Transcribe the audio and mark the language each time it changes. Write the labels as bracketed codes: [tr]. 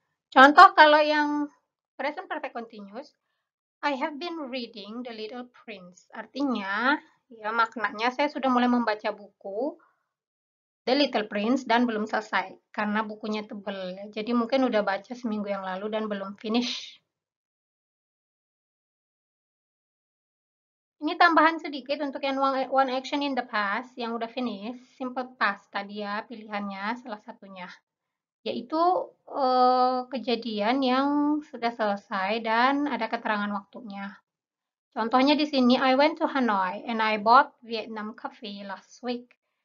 [id] Contoh kalau yang [en] present perfect continuous, I have been reading The Little Prince. [id] Artinya, ya maknanya saya sudah mulai membaca buku The Little Prince dan belum selesai karena bukunya tebel. Jadi mungkin udah baca seminggu yang lalu dan belum finish. Ini tambahan sedikit untuk yang [en] one action in the past [id] yang udah finish, simple past tadi ya pilihannya salah satunya. Yaitu kejadian yang sudah selesai dan ada keterangan waktunya. Contohnya di sini, [en] I went to Hanoi and I bought Vietnam coffee last week.